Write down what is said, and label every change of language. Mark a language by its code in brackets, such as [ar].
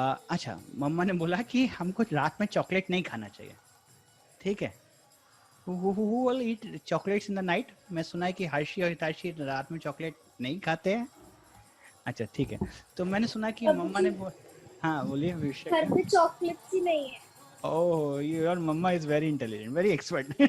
[hi] अच्छा, मम्मा ने बोला कि हमको रात में चॉकलेट नहीं खाना चाहिए. [en] ठीक है, who will eat chocolates in the night? [hi] मैं सुना है कि हर्षी और हिताशी रात में चॉकलेट नहीं खाते हैं. अच्छा ठीक है, तो मैंने सुना कि मम्मा ने हाँ बोलिए. घर पे चॉकलेट्स ही नहीं है. [en] Oh, your mama is very intelligent, very expert.